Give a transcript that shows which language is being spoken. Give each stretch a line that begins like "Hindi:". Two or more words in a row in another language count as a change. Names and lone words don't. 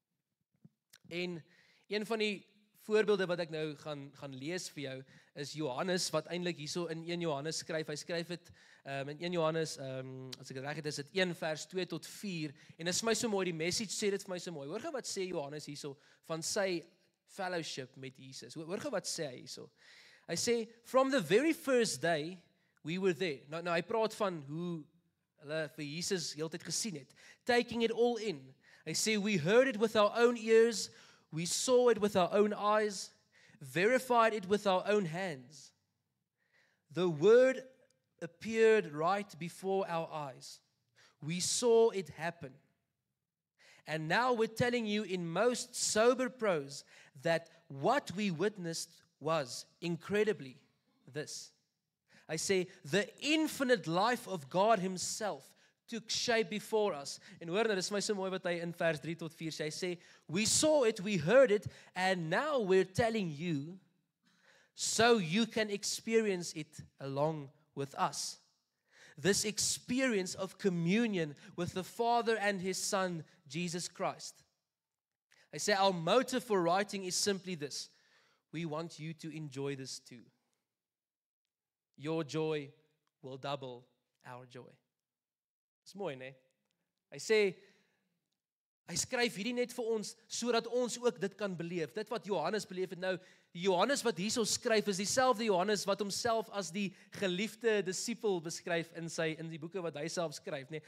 Afrikaans: En een van die voorbeelde wat ek nou gaan lees vir jou is Johannes wat eintlik hierso in 1 Johannes skryf. Hy skryf dit in 1 Johannes as ek dit reg het is dit 1 vers 2 tot 4 en dit is vir my so mooi, die message sê dit vir my so mooi. Hoor gou wat sê Johannes hierso van sy fellowship met Jesus. Hoor gou wat sê hy hierso. Hy sê
English: from the very first day we were there.
Afrikaans: Nou hy praat van hoe hulle vir Jesus heeltyd gesien het.
English: Taking it all in.
Afrikaans: Hy sê
English: we heard it with our own ears. We saw it with our own eyes, verified it with our own hands. The word appeared right before our eyes. We saw it happen. And now we're telling you in most sober prose that what we witnessed was incredibly this. I say the infinite life of God himself took shape before us.
Afrikaans: En hoor nou, dis my so mooi wat hy in vers 3 tot 4 sê. Hy sê,
English: we saw it, we heard it, and now we're telling you, so you can experience it along with us. This experience of communion with the Father and His Son, Jesus Christ. I say our motive for writing is simply this. We want you to enjoy this too. Your joy will double our joy.
Afrikaans: Dis mooi, né? Hy sê, hy skryf hierdie net vir ons, sodat ons ook dit kan beleef. Dit wat Johannes beleef het nou, die Johannes wat hierso skryf, is dieselfde Johannes wat homself as die geliefde disipel beskryf in die boeke wat hy self skryf, né?